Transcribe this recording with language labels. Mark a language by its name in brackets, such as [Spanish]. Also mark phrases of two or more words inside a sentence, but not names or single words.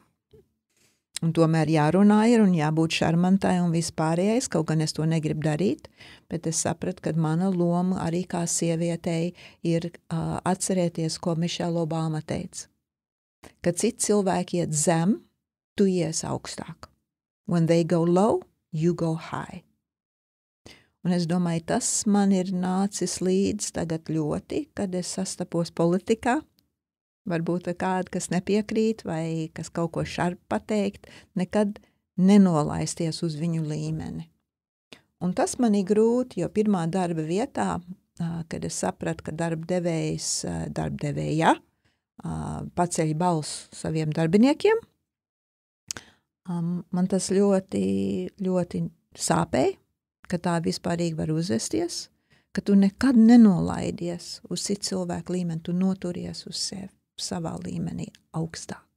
[Latvian] Un tomēr jārunā ir un jābūt šarmantai un vispārējais, kaut gan es to negribu darīt, bet es sapratu, ka mana loma arī kā sievietei ir atcerēties, ko Mišela Obama teica. Kad citi cilvēki iet zem, tu ies augstāk. [English] When they go low, you go high. [Latvian] Un es domāju, tas man ir nācis līdz tagad ļoti, kad es sastapos politikā. Varbūt kāda, kas nepiekrīt vai kas kaut ko šarp pateikt, nekad nenolaisties uz viņu līmeni. Un tas man ir grūti, jo pirmā darba vietā, kad es sapratu, ka darbdevēja paceļ balsu saviem darbiniekiem, man tas ļoti, ļoti sāpēja, ka tā vispārīgi var uzvesties, ka tu nekad nenolaidies uz citu cilvēku līmeni, tu noturies uz sevi, savā līmenī augstāk.